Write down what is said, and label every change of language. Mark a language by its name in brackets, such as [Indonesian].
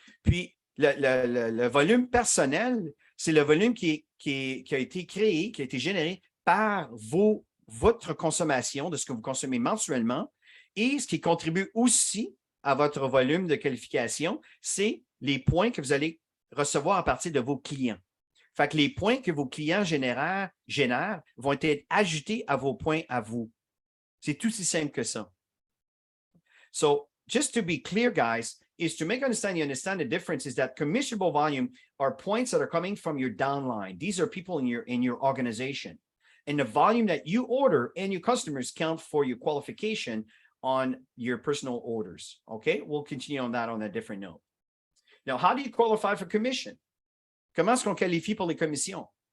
[French] Puis, le volume personnel, c'est le volume qui a été créé, qui a été généré par votre consommation, de ce que vous consommez mensuellement, et ce qui contribue aussi à votre volume de qualification, c'est les points que vous allez recevoir à partir de vos clients. Fait que les points que vos clients génèrent vont être ajoutés à vos points à vous. C'est tout aussi simple que ça. [English] So, just to be clear, guys, is to make you understand the difference is that commissionable volume are points that are coming from your downline. These are people in your organization. And the volume that you order and your customers count for your qualification on your personal orders. Okay, we'll continue on that on a different note. Now, how do you qualify for commission? [French] Comment est-ce qu'on qualifie pour les commissions?